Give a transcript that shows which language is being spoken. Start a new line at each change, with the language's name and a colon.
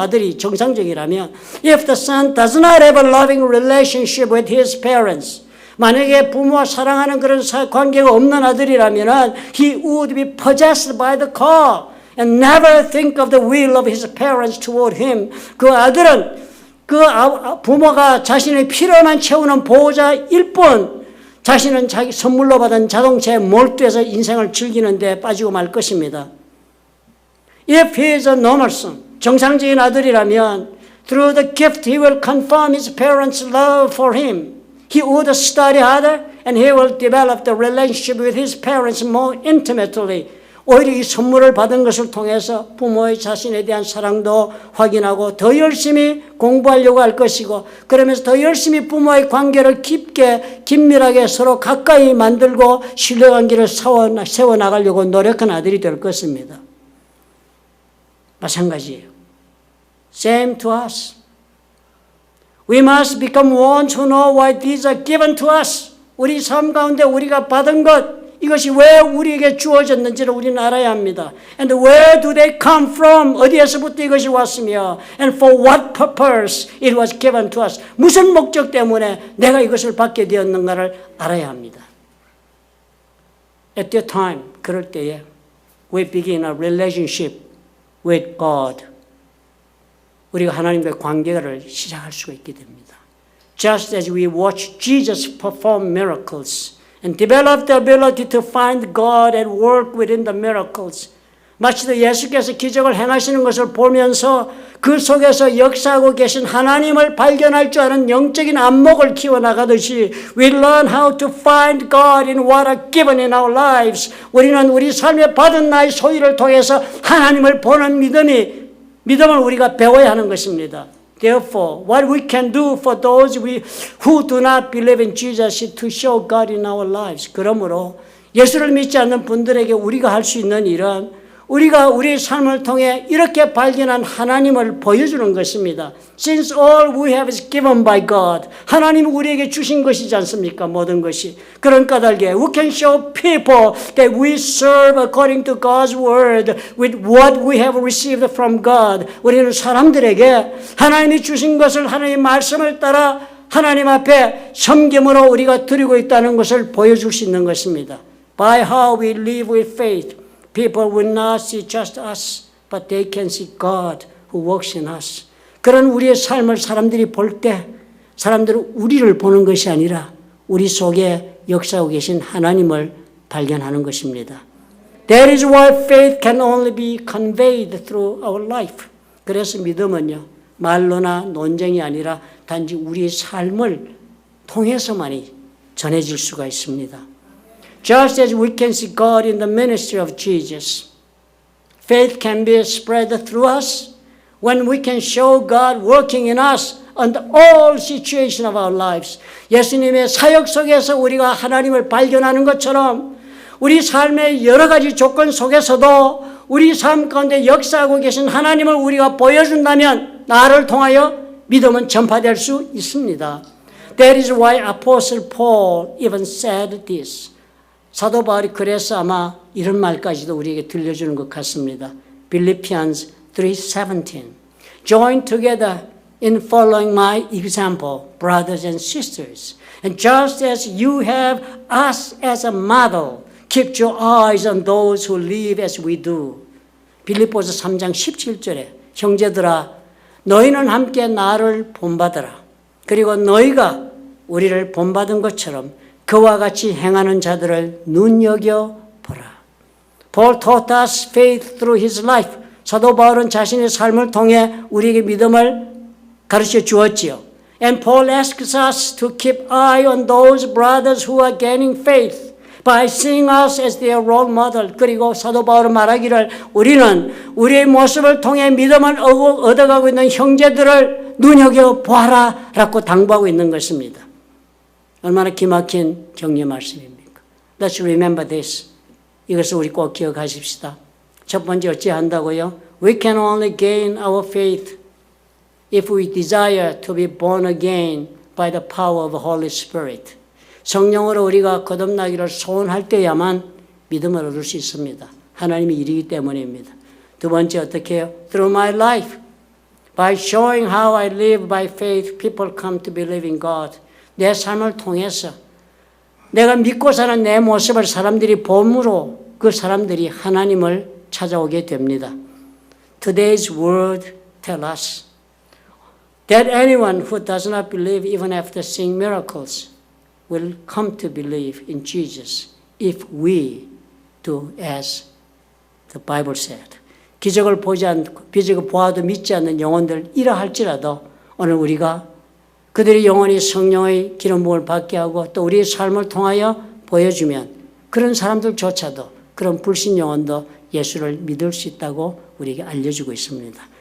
Korean: 아들이 정상적이라면.
English: If the son does not have a loving relationship with his parents,
Korean: 만약에 부모와 사랑하는 그런 관계가 없는 아들이라면
English: he would be possessed by the car and never think of the will of his parents toward him.
Korean: 그 아들은 그 부모가 자신의 필요만 채우는 보호자일 뿐 자신은 자기 선물로 받은 자동차에 몰두해서 인생을 즐기는 데 빠지고 말 것입니다.
English: If he is a normal son,
Korean: 정상적인 아들이라면
English: through the gift he will confirm his parents' love for him. He would study harder and he will develop the relationship with his parents more intimately.
Korean: 오히려 이 선물을 받은 것을 통해서 부모의 자신에 대한 사랑도 확인하고 더 열심히 공부하려고 할 것이고 그러면서 더 열심히 부모의 관계를 깊게 긴밀하게 서로 가까이 만들고 신뢰관계를 세워나가려고 노력하는 아들이 될 것입니다. 마찬가지예요.
English: Same to us. We must become ones who know why these are given to us.
Korean: 우리 삶 가운데 우리가 받은 것 이것이 왜 우리에게 주어졌는지를 우리는 알아야 합니다.
English: And where do they come from?
Korean: 어디에서부터 이것이 왔으며
English: And for what purpose it was given to us.
Korean: 무슨 목적 때문에 내가 이것을 받게 되었는가를 알아야 합니다.
English: At that time,
Korean: 그럴 때에
English: we begin a relationship with God.
Korean: 우리가 하나님과의 관계를 시작할 수가 있게 됩니다.
English: Just as we watch Jesus perform miracles and develop the ability to find God and work within the miracles.
Korean: 마치도 예수께서 기적을 행하시는 것을 보면서 그 속에서 역사하고 계신 하나님을 발견할 줄 아는 영적인 안목을 키워나가듯이
English: We learn how to find God in what are given in our lives.
Korean: 우리는 우리 삶에 받은 나의 소유를 통해서 하나님을 보는 믿음을 우리가 배워야 하는 것입니다.
English: Therefore, what we can do for those who do not believe in Jesus is to show God in our lives.
Korean: 그러므로 예수를 믿지 않는 분들에게 우리가 할 수 있는 일은 우리가 우리의 삶을 통해 이렇게 발견한 하나님을 보여주는 것입니다.
English: Since all we have is given by God.
Korean: 하나님이 우리에게 주신 것이지 않습니까? 모든 것이. 그런 까닭에
English: we can show people that we serve according to God's word with what we have received from God.
Korean: 우리는 사람들에게 하나님이 주신 것을 하나님의 말씀을 따라 하나님 앞에 섬김으로 우리가 드리고 있다는 것을 보여줄 수 있는 것입니다.
English: By how we live with faith. People will not see just us, but they can see God who works in us.
Korean: 그런 우리의 삶을 사람들이 볼 때 사람들은 우리를 보는 것이 아니라 우리 속에 역사하고 계신 하나님을 발견하는 것입니다.
English: That is why faith can only be conveyed through our life.
Korean: 그래서 믿음은요, 말로나 논쟁이 아니라 단지 우리의 삶을 통해서만이 전해질 수가 있습니다.
English: Just as we can see God in the ministry of Jesus, faith can be spread through us when we can show God working in us under all situations of our lives.
Korean: 예수님의 사역 속에서 우리가 하나님을 발견하는 것처럼 우리 삶의 여러 가지 조건 속에서도 우리 삶 가운데 역사하고 계신 하나님을 우리가 보여준다면 나를 통하여 믿음은 전파될 수 있습니다.
English: That is why Apostle Paul even said this.
Korean: 사도 바울이 그래서 아마 이런 말까지도 우리에게 들려주는 것 같습니다.
English: Philippians 3:17 Join together in following my example, brothers and sisters. And just as you have us as a model, keep your eyes on those who live as we do.
Korean: 빌립보서 3장 17절에 형제들아 너희는 함께 나를 본받으라. 그리고 너희가 우리를 본받은 것처럼 그와 같이 행하는 자들을 눈여겨보라.
English: Paul taught us faith through his life.
Korean: 사도 바울은 자신의 삶을 통해 우리에게 믿음을 가르쳐 주었지요.
English: And Paul asks us to keep eye on those brothers who are gaining faith by seeing us as their role model.
Korean: 그리고 사도 바울은 말하기를 우리는 우리의 모습을 통해 믿음을 얻어가고 있는 형제들을 눈여겨보아라 라고 당부하고 있는 것입니다. 얼마나 기막힌 격려 말씀입니까?
English: Let's remember this.
Korean: 이것을 우리 꼭 기억하십시다. 첫 번째 어찌한다고요?
English: We can only gain our faith if we desire to be born again by the power of the Holy Spirit.
Korean: 성령으로 우리가 거듭나기를 소원할 때야만 믿음을 얻을 수 있습니다. 하나님의 일이기 때문입니다. 두 번째 어떻게 해요?
English: Through my life. By showing how I live by faith, people come to believe in God.
Korean: 내 삶을 통해서 내가 믿고 사는 내 모습을 사람들이 봄으로 그 사람들이 하나님을 찾아오게 됩니다.
English: Today's word tells us that anyone who does not believe even after seeing miracles will come to believe in Jesus if we do as the Bible said.
Korean: 기적을 보아도 믿지 않는 영혼들 이러할지라도 오늘 우리가 그들이 영원히 성령의 기름 부음을 받게 하고 또 우리의 삶을 통하여 보여주면 그런 사람들조차도 그런 불신 영혼도 예수를 믿을 수 있다고 우리에게 알려주고 있습니다.